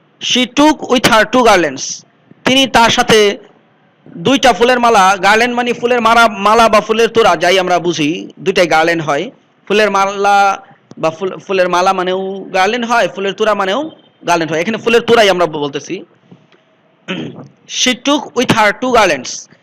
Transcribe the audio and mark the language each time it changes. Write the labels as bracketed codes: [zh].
[en] She took with her two garlands. [bn] তিনি তার সাথে দুইটা ফুলের মালা, গার্ল্যান্ড মানে ফুলের মালা বা ফুলের তোড়া, যাই আমরা বুঝি, দুইটাই গার্ল্যান্ড হয়। ফুলের মালা বা ফুলের মালা মানেও গার্ল্যান্ড হয়, ফুলের তোড়া মানেও গার্ল্যান্ড হয়। এখানে ফুলের তোড়াই আমরা বলতেছি। [en] She took with her two garlands.